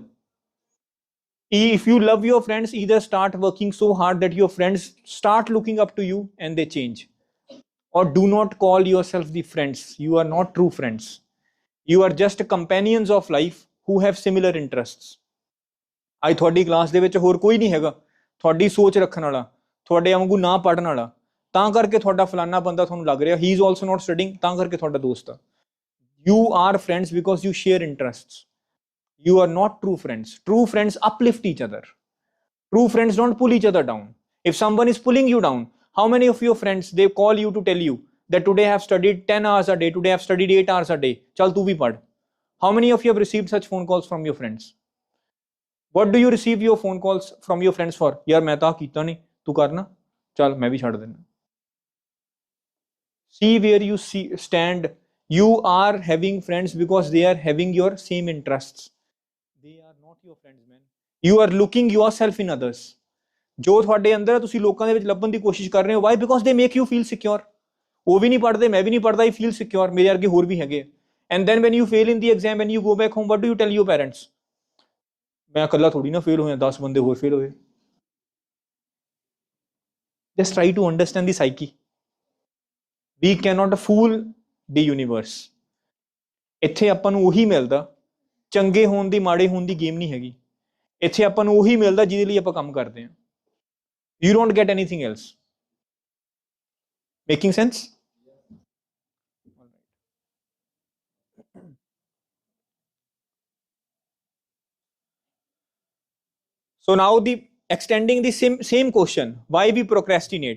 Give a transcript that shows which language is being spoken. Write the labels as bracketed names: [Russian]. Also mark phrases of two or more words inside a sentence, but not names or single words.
[English] If you love your friends, either start working so hard that your friends start looking up to you and they change. Or do not call yourself the friends. You are not true friends. You are just companions of life who have similar interests. [Punjabi] ਅੱਜ ਤੁਹਾਡੀ ਕਲਾਸ ਦੇ ਵਿੱਚ ਹੋਰ ਕੋਈ ਨਹੀਂ ਹੈਗਾ ਤੁਹਾਡੀ ਸੋਚ ਰੱਖਣ ਵਾਲਾ, ਤੁਹਾਡੇ ਵਾਂਗੂ ਨਾ ਪੜ੍ਹਨ ਵਾਲਾ, ਤਾਂ ਕਰਕੇ ਤੁਹਾਡਾ ਫਲਾਨਾ ਬੰਦਾ ਤੁਹਾਨੂੰ ਲੱਗ ਰਿਹਾ [English] he is also not studying, [Punjabi] ਤਾਂ ਕਰਕੇ ਤੁਹਾਡਾ ਦੋਸਤ ਆ. [English] you are friends because you share interests. You are not true friends. True friends uplift each other. True friends don't pull each other down. If someone is pulling you down, how many of your friends they call you to tell you that today I have studied 10 hours a day, today I have studied 8 hours a day, [Hindi] चल तू भी पढ़. [English] How many of you have received such phone calls from your friends? What do you receive your phone calls from your friends for? [Punjabi] ਯਾਰ ਮੈਂ ਤਾਂ ਕੀਤਾ ਨਹੀਂ, ਤੂੰ ਕਰਨਾ, ਚਲ ਮੈਂ ਵੀ ਛੱਡ ਦੇਣਾ. [English] See where you stand. You are having friends because they are having your same interests. They are not your friends, man. You are looking yourself in others. [Punjabi] ਜੋ ਤੁਹਾਡੇ ਅੰਦਰ ਹੈ ਤੁਸੀਂ ਲੋਕਾਂ ਦੇ ਵਿੱਚ ਲੱਭਣ ਦੀ ਕੋਸ਼ਿਸ਼ ਕਰ ਰਹੇ ਹੋ. [English] Why? Because they make you feel secure. [Punjabi] ਉਹ ਵੀ ਨਹੀਂ ਪੜ੍ਹਦੇ, ਮੈਂ ਵੀ ਨਹੀਂ ਪੜ੍ਹਦਾ, [English] I feel secure. [Punjabi] ਮੇਰੇ ਵਰਗੇ ਹੋਰ ਵੀ ਹੈਗੇ. [English] And then when you fail in the exam, when you go back home, what do you tell your parents? [Punjabi] ਮੈਂ ਇਕੱਲਾ ਥੋੜੀ ਨਾ ਫੇਲ ਹੋਇਆ, 10 ਬੰਦੇ ਹੋਰ ਫੇਲ ਹੋਏ. [English] Just try to understand the psyche. We cannot fool the universe. [Punjabi] ਇੱਥੇ ਆਪਾਂ ਨੂੰ ਉਹੀ ਮਿਲਦਾ. ਚੰਗੇ ਹੋਣ ਦੀ ਮਾੜੇ ਹੋਣ ਦੀ ਗੇਮ ਨਹੀਂ ਹੈਗੀ. ਇੱਥੇ ਆਪਾਂ ਨੂੰ ਉਹੀ ਮਿਲਦਾ ਜਿਹਦੇ ਲਈ ਆਪਾਂ ਕੰਮ ਕਰਦੇ ਹਾਂ. [English] You don't get anything else. Making sense? So now the extending the same question, why we procrastinate.